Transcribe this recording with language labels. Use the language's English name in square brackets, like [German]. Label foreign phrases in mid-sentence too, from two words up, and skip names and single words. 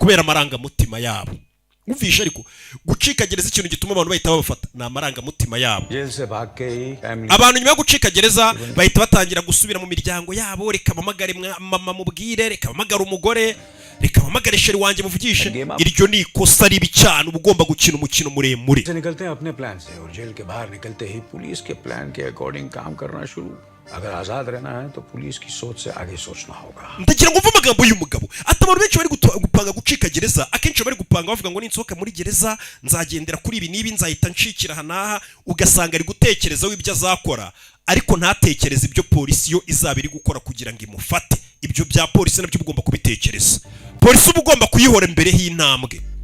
[Kinyarwanda] Kubera amarangamutima yabo. Umvisha ariko gucika gereza ikintu gituma abantu bahita babafata na amarangamutima yabo. Abantu nyuma yo gucika gereza bahita batangira gusubira mu miryango yabo, reka bamagare mama mubwire, reka bamagare umugore, reka bamagare sheri wanjye muvugishe. Iryo ni ikosa ribi cyane, uba ugomba gukina umukino muremure. [Hindi] अगर आजाद रहना है तो पुलिस की सोच से आगे सोचना होगा. [Kinyarwanda] Ndagira ngo mvume amagambo y'umugabo. Atabantu benshi bari gupanga gucika gereza, akenshi bari gupanga bavuga ngo ninsohoka muri gereza nzagendera kuri ibi nibi nzahita nshikira hanaha, ugasanga ari gutekereza w'ibyo azakora ariko ntatekereza ibyo polisi yo izaba iri gukora kugira ngo imufate. Ibyo bya polisi nabyo ugomba kubitekereza. Polisi uba ugomba kuyihora imbere y'intambwe.